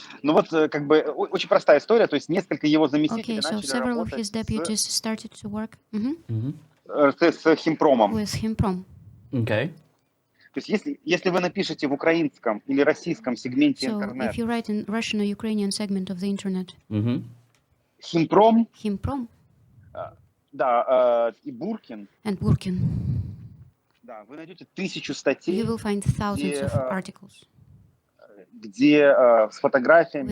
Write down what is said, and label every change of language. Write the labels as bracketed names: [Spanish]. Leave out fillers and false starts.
[Russian] Ну вот, как бы, очень простая история, то есть несколько его заместителей начали [English] several of his deputies started to work [Russian] с Химпромом. [English] With Himprom. Okay. [Russian] То есть если вы напишете в украинском или российском сегменте интернета, [English] if you write in Russian or Ukrainian segment of the internet, Himprom, [Russian] да, и Буркин, [English] and Burkin, [Russian] да, вы найдете 1000 статей, [English] you will find thousands of articles, [Russian] где с фотографиями,